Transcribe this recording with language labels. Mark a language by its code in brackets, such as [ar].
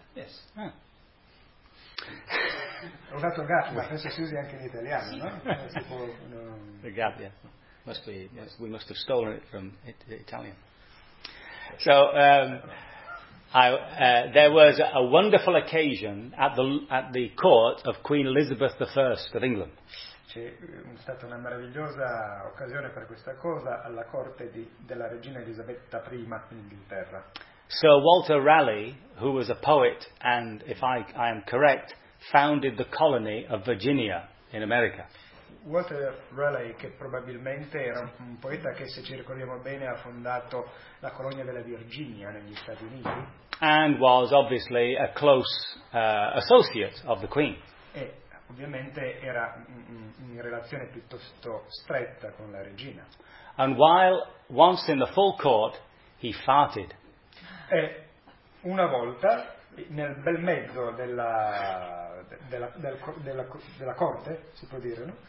[en] Yes. [it] Ho usato gaffe, ma penso si usi anche in italiano, no? [en] The gaffe, yes. Must be, yes, we must have stolen it from Italian. So, there was a wonderful occasion at the court of Queen Elizabeth I of England. [it] C'è stata una meravigliosa occasione per questa cosa alla corte della regina Elisabetta I in Inghilterra. [en] Sir Walter Raleigh, who was a poet and, if I am correct, founded the colony of Virginia in America. [it] Walter Raleigh, che probabilmente era un poeta che, se ci ricordiamo bene, ha fondato la colonia della Virginia negli Stati Uniti. [en] And was obviously a close associate of the Queen. [it] E ovviamente era in relazione piuttosto stretta con la regina. [en] And while once in the full court, he farted. [it] E una volta, nel bel mezzo della corte, si può dire, no?